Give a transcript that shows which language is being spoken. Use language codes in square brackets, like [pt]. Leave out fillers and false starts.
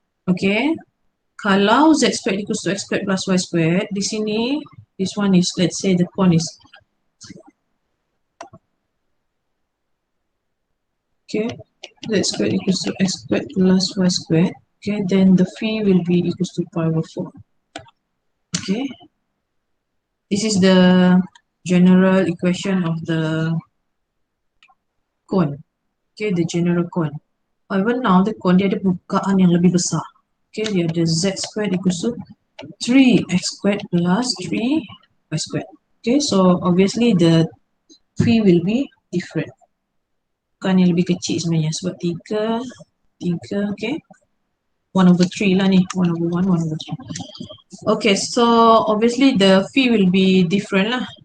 [en] Okay, kalau Z squared equals to X squared plus Y squared, [ms] di sini, [en] this one is, let's say the cone is, okay, Z squared equals to X squared plus Y squared. Okay, then the phi will be equals to pi over 4. Okay, this is the general equation of the cone. Okay, the general cone. However, now the cone [ms] dia ada bukaan yang lebih besar. [en] Okay, [ms] dia ada [en] Z squared equals to 3x squared plus 3y squared. Okay, so obviously the phi will be different. [ms] Bukan yang lebih kecil sebenarnya sebab 3, okay. [en] 1 over 3 lah ni, 1 over 1, 1 over 3. Okay, so obviously the phi will be different lah.